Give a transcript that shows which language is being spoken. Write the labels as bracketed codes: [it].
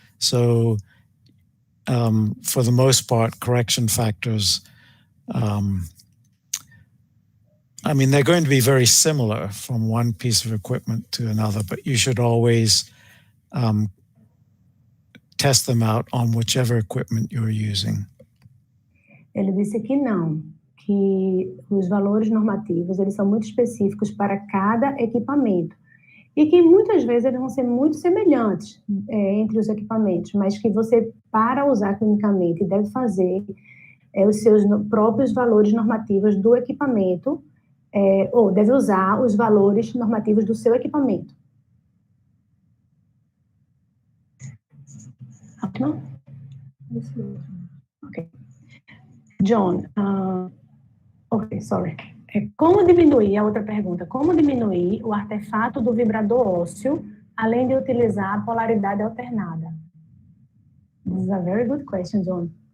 [en] So for the most part, correction factors, they're going to be very similar from one piece of equipment to another, but you should always test them out on whichever equipment you're using. [pt] Ele disse que não, que os valores normativos, eles são muito específicos para cada equipamento. E que muitas vezes eles vão ser muito semelhantes entre os equipamentos, mas que você, para usar clinicamente, deve fazer os seus próprios valores normativos do equipamento, ou deve usar os valores normativos do seu equipamento. [en] Okay. John, ok, sorry. [pt] Como diminuir, a outra pergunta, como diminuir o artefato do vibrador ósseo, além de utilizar a polaridade alternada? [en] This is a very good question, John.